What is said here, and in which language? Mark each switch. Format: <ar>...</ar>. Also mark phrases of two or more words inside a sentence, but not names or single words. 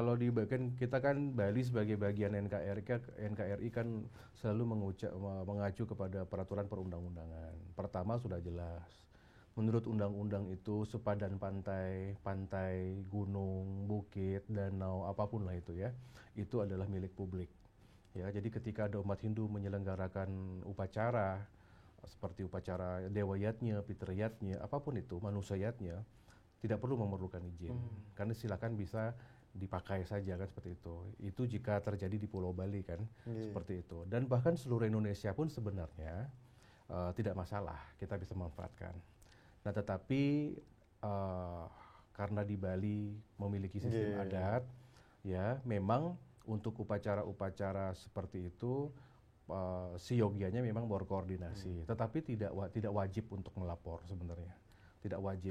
<id>kalau di bagian kita kan Bali sebagai bagian NKRI kan selalu mengacu kepada peraturan perundang-undangan. Pertama sudah jelas. Menurut undang-undang itu sepadan pantai, gunung, bukit, danau, apapun lah itu ya, itu adalah milik publik. Ya, jadi ketika ada umat Hindu menyelenggarakan upacara seperti upacara dewayatnya, pitrayatnya, apapun itu, manusayatnya, tidak perlu memerlukan izin. Karena silakan bisa dipakai saja kan seperti itu. Itu jika terjadi di Pulau Bali kan, seperti itu. Dan bahkan seluruh Indonesia pun sebenarnya tidak masalah, kita bisa manfaatkan. Nah, tetapi karena di Bali memiliki sistem adat, ya memang untuk upacara-upacara seperti itu siogianya memang berkoordinasi, tetapi tidak wajib untuk melapor sebenarnya, tidak wajib.</id>